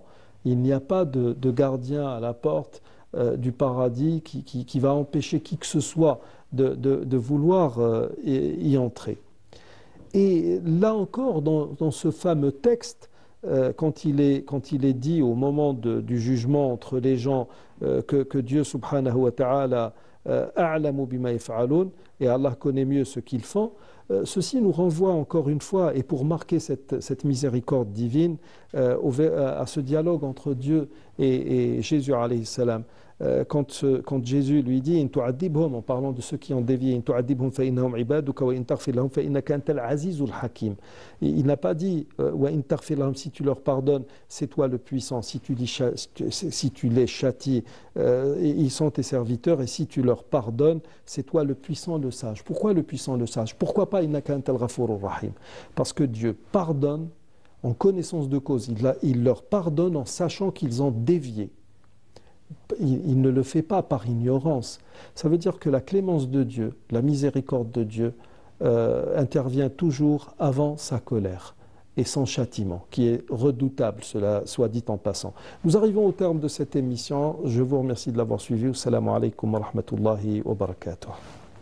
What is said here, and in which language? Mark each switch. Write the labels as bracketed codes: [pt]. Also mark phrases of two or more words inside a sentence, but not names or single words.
[fr] Il n'y a pas de gardien à la porte du paradis qui va empêcher qui que ce soit de vouloir y entrer. Et là encore, dans ce fameux texte, quand il est dit au moment du jugement entre les gens que Dieu [ar] سبحانه وتعالى أعلم بما يفعلون, [fr] et Allah connaît mieux ce qu'ils font, ceci nous renvoie encore une fois, et pour marquer cette miséricorde divine, à ce dialogue entre Dieu et Jésus [ar] عليه السلام. [fr] Quand Jésus lui dit [ar] إن تعذبهم, [fr] en parlant de ceux qui ont dévié, [ar] إن تعذبهم فإنهم عبادك وإن تغفر لهم فإنك أنت العزيز الحكيم. [fr] Il n'a pas dit [ar] وإن تغفر لهم, [fr] si tu leur pardonnes, c'est toi le puissant, si tu les châties, ils sont tes serviteurs, et si tu leur pardonnes, c'est toi le puissant, le sage. Pourquoi le puissant, le sage? Pourquoi pas [ar] إنك أنت الغفور الرحيم? [fr] Parce que Dieu pardonne en connaissance de cause, il leur pardonne en sachant qu'ils ont dévié. Il ne le fait pas par ignorance. Ça veut dire que la clémence de Dieu, la miséricorde de Dieu intervient toujours avant sa colère et son châtiment, qui est redoutable, cela soit dit en passant. Nous arrivons au terme de cette émission. Je vous remercie de l'avoir suivi. [ar] السلام عليكم ورحمة الله وبركاته.